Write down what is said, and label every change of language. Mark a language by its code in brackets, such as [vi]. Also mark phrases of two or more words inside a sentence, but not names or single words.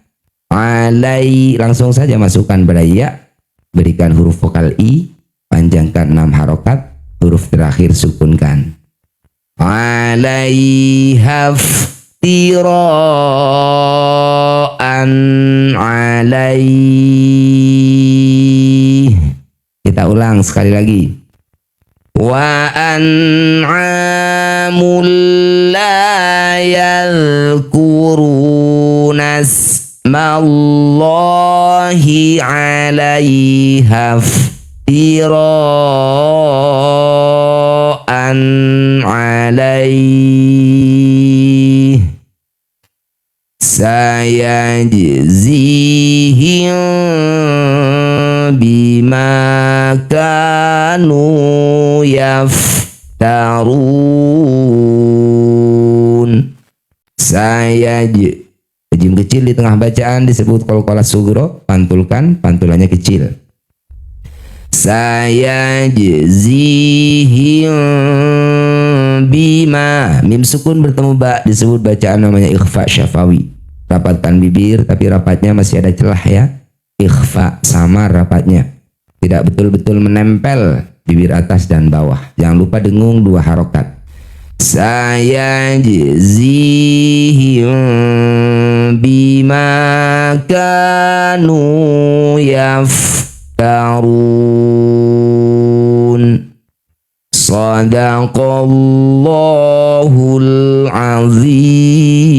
[id] Alai langsung saja masukkan pada ya, berikan huruf vokal i, panjangkan 6 harokat, huruf terakhir sukunkan. [ar] عليها افتراء عليه. [id] Kita ulang sekali lagi. [ar] وأنعام لا يذكرون اسم الله عليها افتراء عليه سيجزيهم بما كانوا يفترون. [id] Jim kecil di tengah bacaan disebut [ar] قلقلة صغرى, [id] pantulkan, pantulannya kecil. [ar] سيجزيهم بما. [id] Mim sukun bertemu ba disebut bacaan namanya [ar] إخفاء شفوي. [id] Rapatkan bibir tapi rapatnya masih ada celah ya. Ikhfa sama rapatnya. Tidak betul-betul menempel bibir atas dan bawah. Jangan lupa dengung 2 harokat. [ar] سيجزيهم بما كانوا يفترون. صدق الله العظيم.